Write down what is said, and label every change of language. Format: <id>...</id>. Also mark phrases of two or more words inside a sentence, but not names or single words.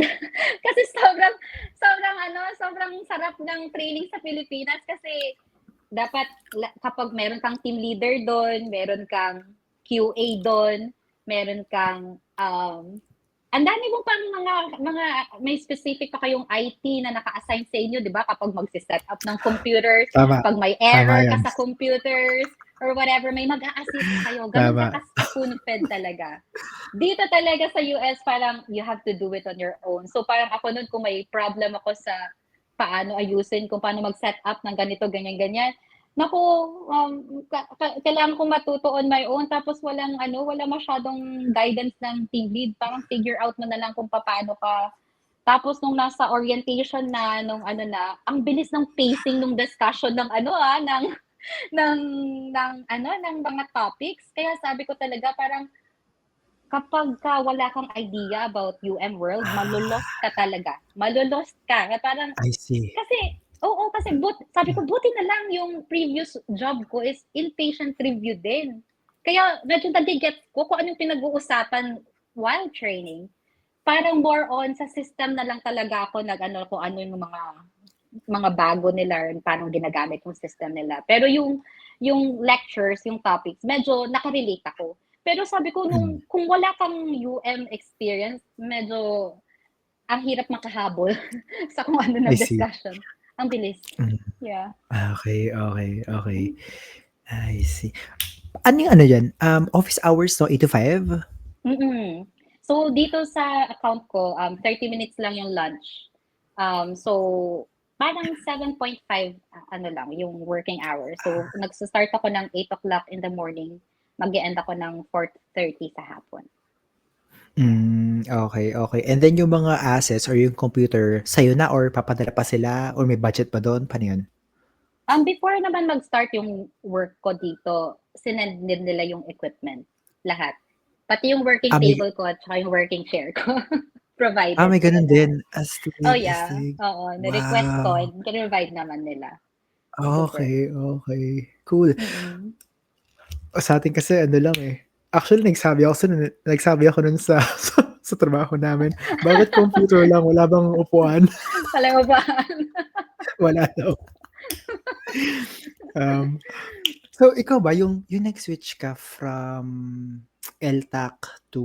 <tl>Kasi sobrang sarap ng training sa Pilipinas kasi dapat kapag meron kang</tl> <en>team leader</en> <tl>doon, meron kang QA doon, meron kang ang dami mo pang mga may specific pa kayong IT na naka-assign sa inyo, 'di ba? Kapag magse-set up ng computers, Tama, 'pag may tama error ka yun. sa computers or whatever, may mag-a-assist sa'yo. Gano'n ka Tama. spoon-fed talaga. Dito talaga sa US parang</tl> <en>you have to do it on your own.</en> <tl>So parang ako nun kung may problem ako sa paano ayusin, kung paano mag-set up ng ganito, ganyan, ganyan. Naku, kailangan kong matuto</tl> <en>on my own</en> <tl>tapos wala masyadong guidance ng team lead. Parang figure out mo na lang kung paano ka. Tapos nung nasa orientation na, nung ano na, ang bilis ng pacing nung discussion ng ano ng ng mga topics. Kaya sabi ko talaga parang kapagka wala kang</tl> <en>idea about UM world, Ah,</en> <tl>ka talaga. Malu-lost ka. Na parang</tl> <en>I see.</en> <tl>kasi oo, kasi sabi ko buti na lang yung</tl> <en>previous job</en> <tl>ko is</tl> <en>inpatient review</en> <tl>din. Kaya medyo nage-gets ko kung anong pinag-uusapan</tl> <en>while training.</en> <tl>Parang</tl> <en>more on</en> <tl>sa system na lang talaga ako nag-ano kung ano yung mga bago nila, paano ginagamit yung system nila. Pero yung lectures, yung topics, medyo naka-relate ako. Pero sabi ko Hmm, kung wala kang</tl> <en>UM experience,</en> <tl>medyo ang hirap makahabol sa kung ano</tl> <en>I</en> <tl>ng</tl> <en>see.</en> <tl>discussion. Ang bilis. Hmm,</tl> <en>Yeah.</en> <tl>okey, okey, okey.</tl> <en>I see.</en> <tl>Ano yung ano diyan,</tl> <en>office hours</en> <tl>'no,</tl> <en>8 to 5? Mm.</en> <tl>So, dito sa account ko,</tl> <en>30 minutes</en> <tl>lang yung lunch. So, parang 7.5 ano lang yung</tl> <en>working hour.</en> <tl>So, nagsa-start ako ng</tl> <en>8 o'clock in the morning,</en> <tl>mag-e-end ako ng 4:30 sa hapon.</tl> <en>Yeah.</en> <tl>Okey, okey.</tl> <en>And then</en> <tl>yung mga assets or yung computer sa'yo na or papadala pa sila or may budget pa dun, paano yun? Before naman mag-start yung work ko dito, sinend din nila yung equipment, lahat. Pati yung working May table ko at saka yung</tl> <en>working chair</en> <tl>ko, provided may nila gano'n din? lahat. Oh Astig,</tl> <en>yeah,</en> <tl>astig. oo, ni-request ko</tl> <en>Wow. and provide</en> <tl>naman nila. Super. Okey, okey. Cool. Mm. Sa'tin kasi ano lang, eh, actually nagsabi ako nun sa sa trabaho namin, "Bakit computer lang, wala bang upuan?" Alam mo ba? Wala daw. Um, so ikaw ba yung nag-switch ka</tl> <en>from LTAC to</en>